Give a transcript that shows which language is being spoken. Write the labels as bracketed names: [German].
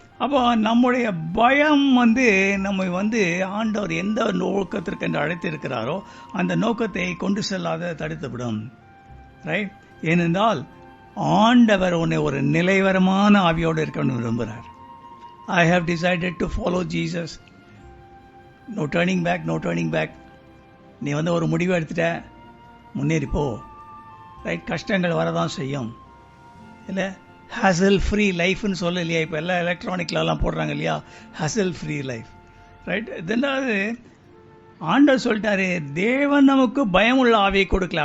[Tamil] அப்போ நம்முடைய பயம் வந்து நம்ம வந்து ஆண்டவர் எந்த நோக்கத்திற்கு என்று அழைத்திருக்கிறாரோ அந்த நோக்கத்தை கொண்டு செல்லாத தடுத்துவிடும், ரைட்? ஏனென்றால் ஆண்டவர் உன்னை ஒரு நிலைவரமான ஆவியோடு இருக்கணும்னு விரும்புகிறார். [English] I have decided to follow Jesus. No turning back, no turning back. [Tamil] நீ வந்து ஒரு முடிவு எடுத்துட்ட, முன்னேறிப்போ, ரைட்? கஷ்டங்கள் வரதான் செய்யும், இல்லை? ஹசல் ஃப்ரீ லைஃப்னு சொல்ல இல்லையா, இப்போ எல்லாம் எலக்ட்ரானிக்லாம் போடுறாங்க இல்லையா, [English] hassle free life, [Tamil] ரைட்? இதெல்லாம் ஆண்டவர் சொல்லிட்டாரு, தேவன் நமக்கு பயமுள்ள ஆவியை கொடுக்கல.